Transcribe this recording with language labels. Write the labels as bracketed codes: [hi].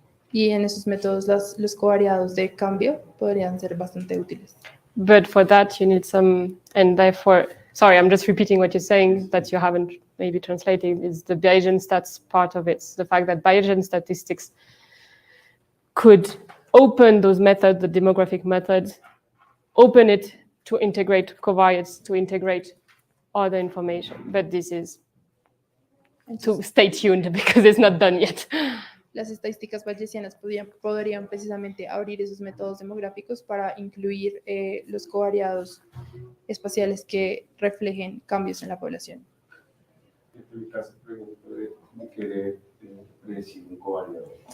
[es] Y en esos métodos los covariados de cambio podrían ser bastante útiles. [en] But for that, you need some, and therefore, sorry, I'm just repeating what you're saying that you haven't maybe translated, is the Bayesian stats part of it. The fact that Bayesian statistics could open those methods, the demographic methods, open it to integrate covariates, to integrate other information. But this is, to stay tuned because it's not done yet. [es] Las estadísticas bayesianas podrían precisamente abrir esos métodos demográficos para incluir los covariados espaciales que reflejen cambios en la población. En el caso, por ejemplo, de querer predecir un covariado.